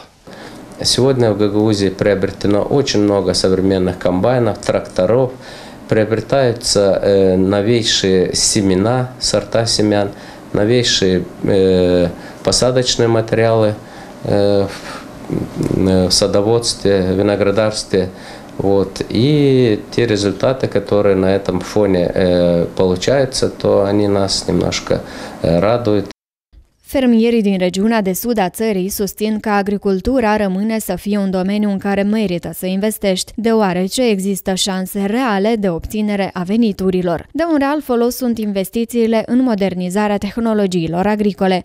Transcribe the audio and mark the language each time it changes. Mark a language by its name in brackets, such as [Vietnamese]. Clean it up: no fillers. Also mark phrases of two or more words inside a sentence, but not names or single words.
[Russian] Сегодня в Гагаузии приобретено очень много современных комбайнов, тракторов, приобретаются новейшие семена, сорта семян, новейшие посадочные материалы в садоводстве, виноградарстве. Вот. И те результаты, которые на этом фоне получаются, то они нас немножко радуют. [Romanian] Fermierii din regiunea de sud a țării susțin că agricultura rămâne să fie un domeniu în care merită să investești, deoarece există șanse reale de obținere a veniturilor. De un real folos sunt investițiile în modernizarea tehnologiilor agricole.